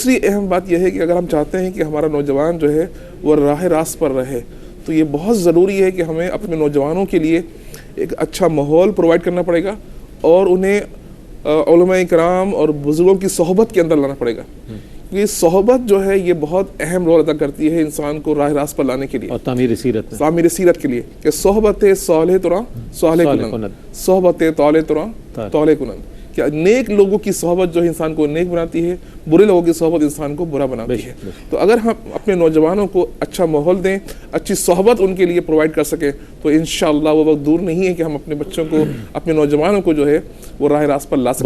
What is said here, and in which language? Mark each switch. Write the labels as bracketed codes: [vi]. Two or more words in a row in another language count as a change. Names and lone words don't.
[ur] دوسری اہم بات یہ ہے کہ اگر ہم چاہتے ہیں کہ ہمارا نوجوان جو ہے وہ راہ راست پر رہے تو یہ بہت ضروری ہے کہ ہمیں اپنے نوجوانوں کے لیے ایک اچھا ماحول پرووائڈ کرنا پڑے گا اور انہیں علماء کرام اور بزرگوں کی صحبت کے اندر لانا پڑے گا۔ یہ صحبت جو ہے یہ بہت اہم رول ادا کرتی ہے انسان کو راہ راست پر لانے کے لیے اور تعمیر سیرت کے لیے، کہ [fa] صحبت صالح تراں صالح کنند، صحبت طالح تراں طالح کنند، [ur] کہ نیک لوگوں کی صحبت جو انسان کو نیک بناتی ہے، برے لوگوں کی صحبت انسان کو برا بناتی ہے۔ تو اگر ہم اپنے نوجوانوں کو اچھا ماحول دیں، اچھی صحبت ان کے لیے پرووائڈ کر سکیں تو انشاءاللہ وہ وقت دور نہیں ہے کہ ہم اپنے بچوں کو، اپنے نوجوانوں کو جو ہے وہ راہ راست پر لا سکیں۔